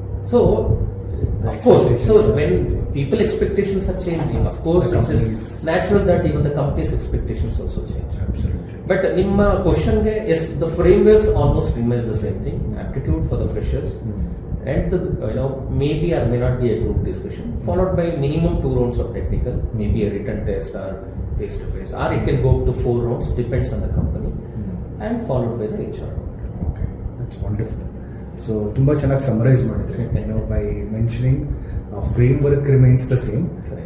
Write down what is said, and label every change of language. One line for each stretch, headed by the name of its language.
English: So of course, so when people expectations are changing, of course it is natural that even the company's expectations also change. Absolutely. But
Kannada: ನಿಮ್ಮ ಕ್ವಶನ್ಗೆ
English: Yes, the frameworks almost remains the same thing. Aptitude for the freshers and the maybe or may not be a group discussion followed by minimum 2 rounds of technical, maybe a written test or face to face, or it can go up to 4 rounds, depends on the company, and followed by the HR. Okay, that's wonderful.
Kannada: So ತುಂಬಾ ಚೆನ್ನಾಗಿ summarise ಮಾಡಿದ್ರಿ.
English: By mentioning framework remains the same. Correct.